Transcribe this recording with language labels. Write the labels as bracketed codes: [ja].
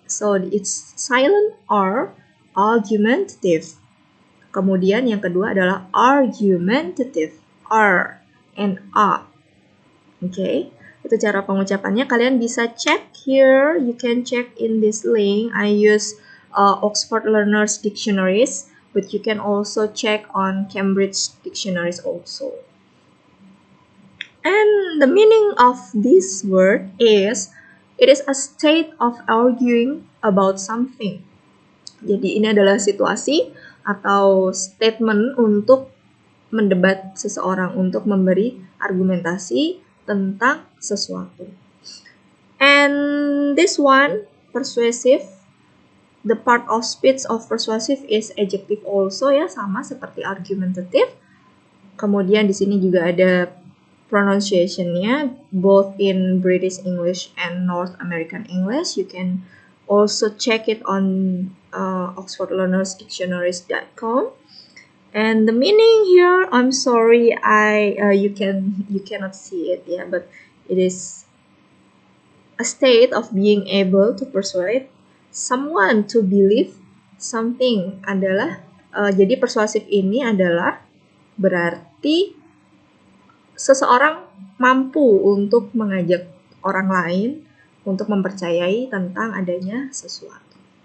[en] So it's silent R, argumentative. [id] Kemudian yang kedua adalah argumentative, R and A. Oke, itu cara pengucapannya. Kalian bisa cek here. [en] You can check in this link. I use Oxford Learners Dictionaries, but you can also check on Cambridge Dictionaries also. And the meaning of this word is, it is a state of arguing about something. [id] Jadi ini adalah situasi atau statement untuk mendebat seseorang, untuk memberi argumentasi tentang sesuatu. [en] And this one, persuasive, the part of speech of persuasive is adjective also ya, [id] sama seperti argumentative. Kemudian di sini juga ada pronunciation-nya, [en] both in British English and North American English. You can also check it on oxfordlearnersdictionaries.com. And the meaning here, I'm sorry, you cannot see it, yeah, but it is a state of being able to persuade someone to believe something. [id] Adalah jadi persuasif ini adalah berarti seseorang mampu untuk mengajak orang lain untuk mempercayai tentang adanya sesuatu.